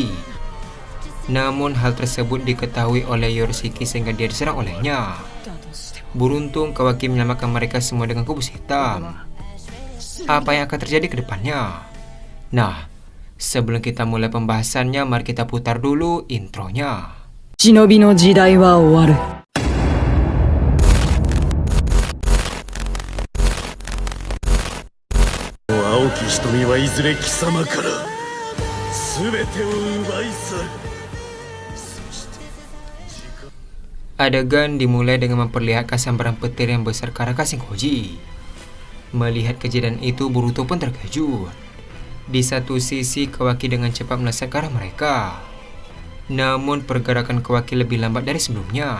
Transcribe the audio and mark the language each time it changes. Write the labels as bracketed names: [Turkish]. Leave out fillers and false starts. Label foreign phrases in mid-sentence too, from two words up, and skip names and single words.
[Indonesian] Namun hal tersebut diketahui oleh Yorishiki sehingga dia diserang olehnya. Beruntung Kawaki menyelamatkan mereka semua dengan kubus hitam. Apa yang akan terjadi ke depannya? Nah, sebelum kita mulai pembahasannya, mari kita putar dulu intronya. [Japanese] 忍の時代は終わる. 蒼き瞳はいずれ貴様から全てを奪い去る. [Indonesian] Adegan dimulai dengan memperlihatkan sambaran petir yang besar ke arah Kashinkoji. Melihat kejadian itu, Boruto pun terkejut. Di satu sisi, Kawaki dengan cepat melesat ke arah mereka. Namun pergerakan Kawaki lebih lambat dari sebelumnya.